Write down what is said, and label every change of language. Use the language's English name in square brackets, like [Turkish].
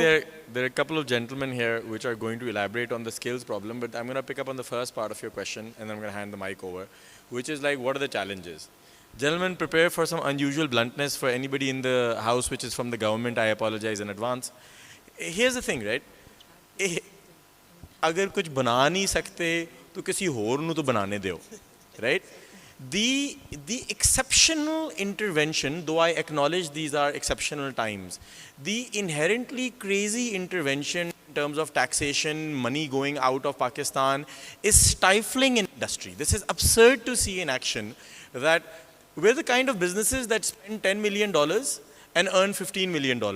[English] I think there are a couple of gentlemen here which are going to elaborate on the skills problem, but I'm going to pick up on the first part of your question, and then I'm going to hand the mic over, which is like, what are the challenges? Gentlemen, prepare for some unusual bluntness. For anybody in the house which is from the government, I apologize in advance. Here's the thing, right? [Urdu] اگر کچھ بنا نہیں سکتے تو کسی اور نو تو بنانے دیو, right? [English] The exceptional intervention, though I acknowledge these are exceptional times, the inherently crazy intervention in terms of taxation, money going out of Pakistan is stifling in industry. This is absurd to see in action, that we're the kind of businesses that spend $10 million and earn $15 million.